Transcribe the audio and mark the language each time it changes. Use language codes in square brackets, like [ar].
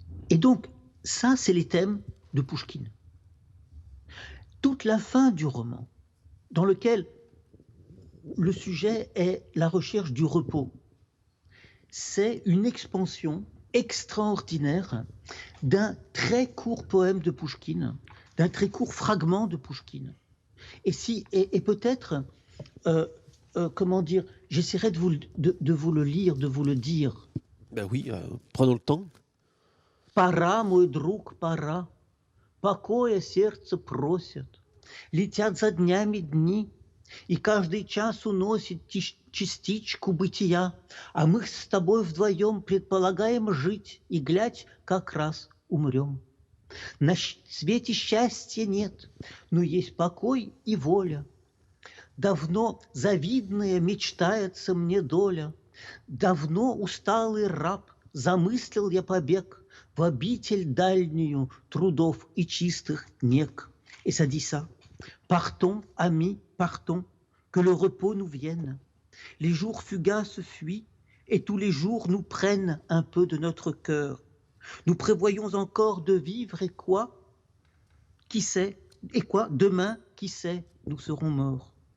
[fr] Et donc, ça, c'est les thèmes de Pouchkine. Toute la fin du roman, dans lequel le sujet est la recherche du repos, c'est une expansion extraordinaire d'un très court poème de Pouchkine, d'un très court fragment de Pouchkine. Et peut-être, comment dire, j'essaierai de vous le lire, de vous le dire. Ben oui, prenons le temps. [ru] Пора, мой друг, пора, покоя сердце просит. Летят за днями дни, и каждый час уносит частичку бытия, а мы с тобой вдвоем предполагаем жить, и глядь, как раз умрем. На свете счастья нет, но есть покой и воля. Давно завидная мечтается мне доля, давно усталый раб замыслил я побег в обитель дальнюю трудов и чистых нег. [fr] Et ça dit ça. Partons, amis, partons, que le repos nous vienne. Les jours fugaces fuient, et tous les jours nous prennent un peu de notre cœur. Nous prévoyons encore de vivre, et quoi? Qui sait? Et quoi? Demain, qui sait? Nous serons morts.